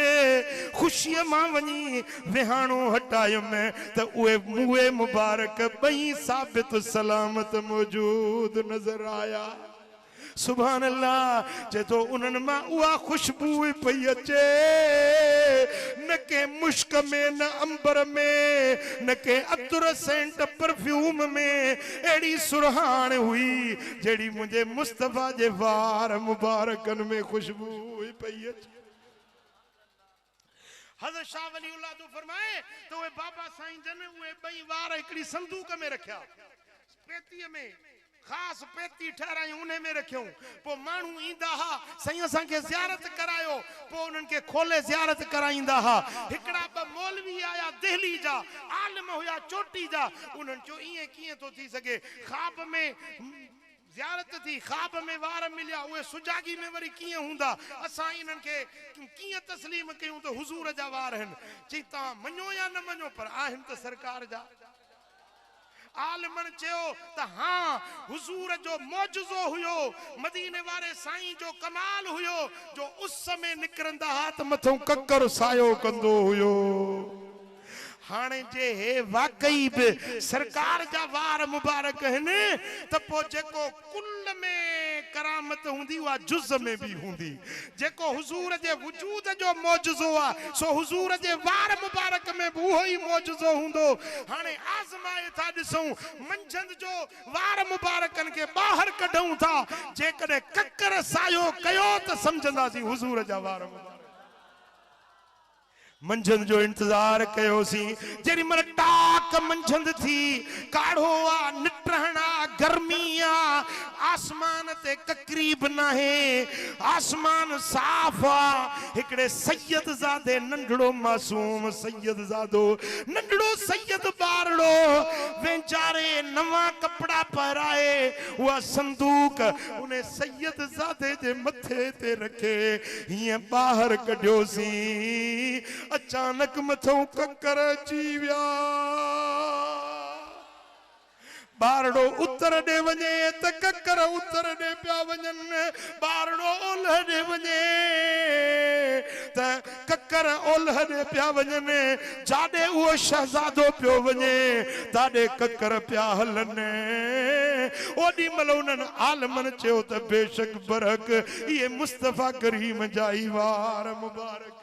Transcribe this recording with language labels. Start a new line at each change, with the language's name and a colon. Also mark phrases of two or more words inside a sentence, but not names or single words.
Sindhi: ख़ुशीअ मां वञी विहाणो हटायुम त उहे मुए मुबारक ॿई साबित सलामत मौजूद नज़र आया
Arabic: سبحان الله
Sindhi: जे तो उन्हनि मां उहा खुशबू पई अचे न के मुश्क में न अंबर में न के अतर
English: scent perfume
Sindhi: में एड़ी सुरहान हुई जेड़ी मुझे मुस्तफा जे वार मुबारकन में खुशबू पई अचे हज़रत शाह वलीउल्लाह तो फरमाए तो वे बाबा साईं जन उहे ॿई वार हिकड़ी संदूक में रखिया पेतीअ में खास पेती ठहराई उन्हें में रखियो पो मानू ईंदा हा सही असां के ज़ियारत करायो पो उन्हन के खोले ज़ियारत कराईंदा हा हिकड़ा ब मौलवी आया दिल्ली जा आलिम हुया चोटी जा उन्हन जो इए किए तो थी सके ख्वाब में ज़ियारत थी ख्वाब में वार मिलिया उहे सुजागी में वरी किए हुंदा असां इन्हन के किए तस्लीम कयूं तो हुजूर जा वार हन ची ता मञो या न मञो पर आहिन त सरकार जा आलमन चयो त हाँ हुजूर जो मौजूज़ो हुयो मदीने वारे साईं जो कमाल हुयो जो उस समय निकरंदा हा त मथों ककर सायो कंदो हुयो हाणे जे हे वाकई भी सरकार जा वार मुबारक हन त पो जेको कुल में करामत करामत हुंदी वा जुज़ में भी हुंदी जेको हुजूर जे वजूद जो मौजज़ो आ सो हुजूर जे वार मुबारक में भी वही मौजज़ो हुंदो हाने आज़माए था ॾिसूं मंझंदि जो वार मुबारकन के बाहर कढूं था जेकॾहिं ककर सायो कयो त समझंदासीं हुजूर जा वार मुबारक मंझंदि जो इंतजार कयोसी जेरी मर टाक मंझंदि थी काढ़ो आ निटहना गर्मी आ आसमान ते ककरीब नाहे आसमान साफ आ हिकड़े सैयद ज़ादे नंढड़ो मासूम सैयद ज़ादो नंढड़ो सैयद बारड़ो वेचारे नवा कपड़ा पहराए वो संदूक उन्हें सैयद ज़ादे जे मथे ते रखे हिय बाहर कढियोसी अचानक मथों ककर अची विया बारड़ो उत्तर दे वने त ककर उत्तर दे पिया वञन बारड़ो ओलह दे वने त ककर ओलह दे पिया वञन जाडे वो शहजादो पियो वने ताडे ककर पिया हलन ओडी मल उन्हनि आलमन चयो त बेशक बरक ये मुस्तफा करीम जाई वार मुबारक